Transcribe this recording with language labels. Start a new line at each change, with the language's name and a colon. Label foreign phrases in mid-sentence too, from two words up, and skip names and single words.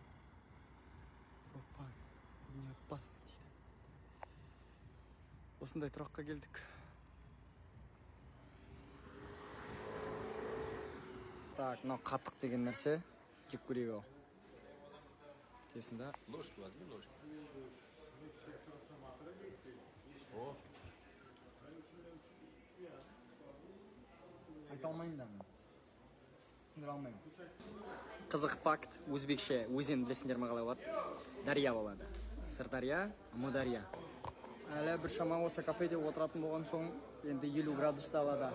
Kazakh: Опа,
Russian: не опасно
Kazakh: дейді. Осындай тұраққа келдік. Так, мынау қатық деген нәрсе. Жеп көрейік ал. Тесін да.
Russian: Ложку возьми, ложку. О.
Kazakh: Айта алмаймын да мен. Түсіндіре алмаймын. Қызық факт, өзбекше өзен білесіңдер ме қалай болады? Дария болады. Сырдария, Амудария. Әлі бір шама осы кафеде отыратын болған соң, енді 50 градуста алада.